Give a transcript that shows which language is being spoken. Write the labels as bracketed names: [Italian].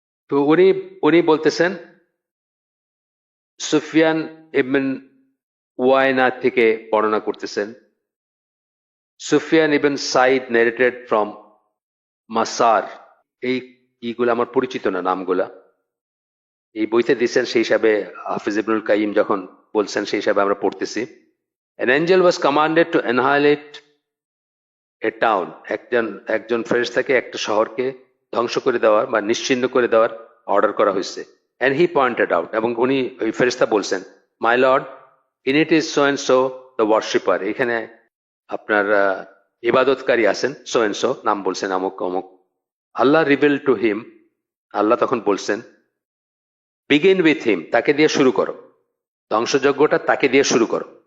[Bangla] তো উনি বলতেছেন, সুফিয়ান ইবন ওয়াইনা থেকে বর্ণনা করতেছেন, Sufian ibn Saeed narrated from Masar. এই ইগুলো আমার পরিচিত না, নামগুলা এই বইতে দিচ্ছেন, সেই হিসাবে হাফিজ ইবনুল কাইয়িম যখন বলছেন সেই হিসাবে আমরা পড়তেছি। [English] An angel was commanded to annihilate a town, [Bangla] একজন ফেরেশতাকে একটা শহরকে ধ্বংস করে দেওয়ার বা নিশ্চিহ্ন করে দেওয়ার অর্ডার করা হয়েছে। [English] and he pointed out, [Bangla] এবং উনি ওই ফেরেশতা বলছেন, [English] my lord, in it is so and so the worshipper, [Bangla] এখানে আপনার ইবাদতকারী আছেন, [English] so and so, [Bangla] নাম বলছেন অমুক অমুক। আল্লাহ [English] reveal to him, [Bangla] আল্লাহ তখন বলছেন, [English] begin with him, [Bangla] তাকে দিয়ে শুরু করো, ধ্বংসযজ্ঞটা তাকে দিয়ে শুরু করো।